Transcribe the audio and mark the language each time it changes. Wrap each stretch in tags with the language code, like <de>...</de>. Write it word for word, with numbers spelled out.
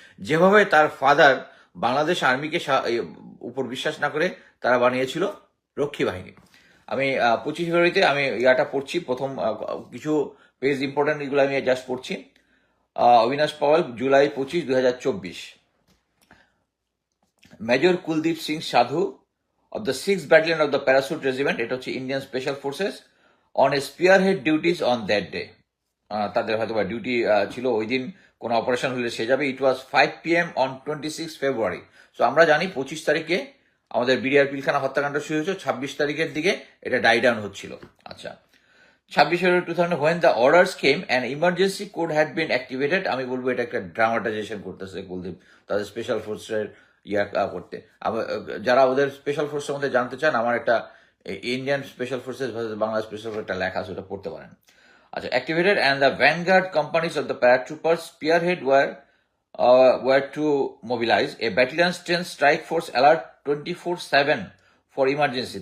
<bn>যেভাবে তার ফাদার বাংলাদেশ আর্মিকে উপর বিশ্বাস না করে তারা বানিয়েছিল রক্ষী বাহিনী। আমি পঁচিশ ফেব্রুয়ারিতে আমি ইয়াটা পড়ছি, প্রথম কিছু পেজ ইম্পর্টেন্ট এগুলো আমি জাস্ট পড়ছি। অবিনাশ পাওয়াল, জুলাই পঁচিশ দুই হাজার চব্বিশ।</bn> <en>major Kuldeep Singh Sadhu of the sixth Battalion of the Parachute Regiment,</en> <bn>এটা হচ্ছে</bn> <en>Indian Special Forces, on a spearhead duties on that day.</en> <bn>তাদের হয়তো বা ডিউটি ছিল ওই দিন, কোনো অপারেশন হলে সে যাবে।</bn> <en>It was five p m on twenty six February.</en> <bn>So আমরা জানি পঁচিশ তারিখে আমাদের বিডিআর পিলখানা হত্যাকাণ্ড শুরু হয়েছে, ছাব্বিশ তারিখের দিকে এটা ডাই ডাউন হচ্ছিল।</bn> <en>আচ্ছা,</en> <bn>ছাব্বিশ February</bn> <en>Two thousand when the orders came and emergency code had been activated.</en> <bn>আমি বলবো এটা একটা ড্রামাটাইজেশন করতেছে কুলদীপ তাদের স্পেশাল ফোর্সের ইয়া করতে। আবার যারা ওদের স্পেশাল ফোর্সের মধ্যে জানতে চান, আমার একটা Indian special forces versus Bangladesh special force একটা লেখা আছে, ওটা পড়তে পারেন। আচ্ছা,</bn> <en>Activated and the vanguard companies of the paratroopers spearhead were uh, were to mobilize a battalion strength strike force alert twenty four seven for emergency.</en>